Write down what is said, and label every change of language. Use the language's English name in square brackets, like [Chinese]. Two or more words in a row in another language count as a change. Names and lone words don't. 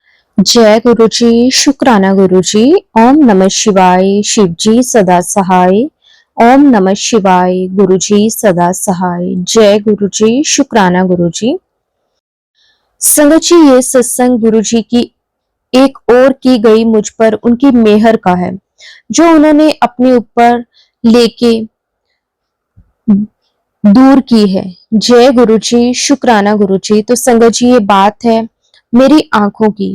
[Hindi] जय गुरु जी, शुक्राना गुरु जी। ओम नमः शिवाय, शिव जी सदा सहाय। ओम नमः शिवाय, गुरु जी सदा सहाय। जय गुरु जी, शुक्राना गुरु जी। संगत जी, ये सत्संग गुरु जी की एक और की गई मुझ पर उनकी मेहर का है, जो उन्होंने अपने ऊपर लेके दूर की है। जय गुरु जी, शुक्राना गुरु जी। तो संगत जी, ये बात है मेरी आंखों की।